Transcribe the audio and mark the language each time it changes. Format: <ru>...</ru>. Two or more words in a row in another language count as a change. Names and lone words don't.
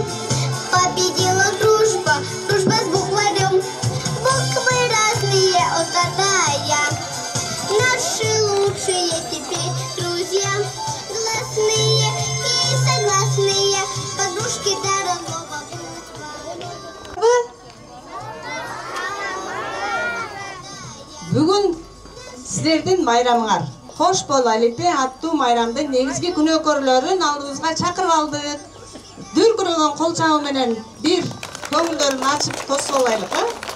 <ru>Победила дружба, дружба с букварем. Буквы разные от А до Я. Наши лучшие теперь друзья. Гласные и согласные, подружки дорогого букваря.</ru> <ky>Бүгүн силердин майрамыңар. Кош Бол Алипе аттуу майрамдын негизги күнөөкөрлөрүн алдыбызга чакырып алдык. Дүркүрөгөн кол чабуу менен бир көңүлдөрүн ачып тосуп алайлык, а?</ky>